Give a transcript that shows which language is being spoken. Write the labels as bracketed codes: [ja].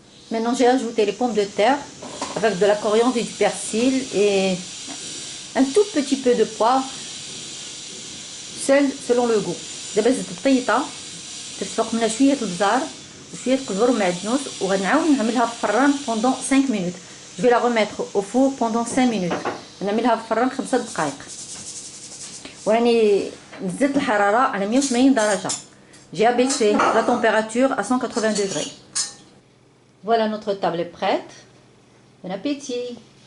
[fr] Maintenant j'ai ajouté les pommes de terre avec de la coriandre et du persil et un tout petit peu de poivre, sel selon le goût. [ar] دابا زدت الطيطه، درت فوق منها شويه البزار وشويه القزبر ومعدنوس، وغنعاود نعملها في الفران [fr] pendant 5 minutes. Je vais la remettre au four pendant 5 minutes. [ar] نعملها في الفران 5 دقائق. وراني نزلت الحراره على 180 درجه. [fr] J'ai abaissé la température à 180 degrés. Voilà, notre table est prête. Bon appétit.